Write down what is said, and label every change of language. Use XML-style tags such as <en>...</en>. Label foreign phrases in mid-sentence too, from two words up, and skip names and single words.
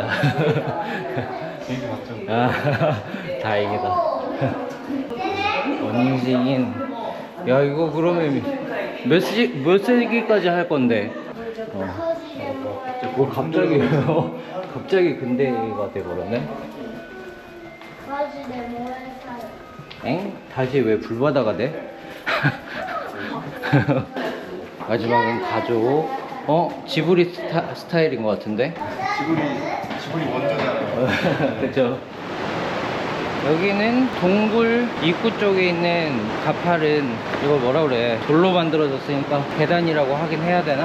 <ko>비행기 맞죠? 아, 다행이다. 원싱인. 야, 이거 그러면 몇 세기까지 할 건데? 뭐 갑자기 갑자기 근대가 돼버렸네?</ko> <ja>マジで燃えたい。</ja> <ko>엥? 다시 왜 불바다가 돼? 마지막은 가족. 지브리 스타일인 것 같은데? 지구리 원조잖아요. 그쵸. 여기는 동굴 입구 쪽에 있는 가팔은 이걸 뭐라 그래, 돌로 만들어졌으니까 계단이라고 하긴 해야 되나?</ko>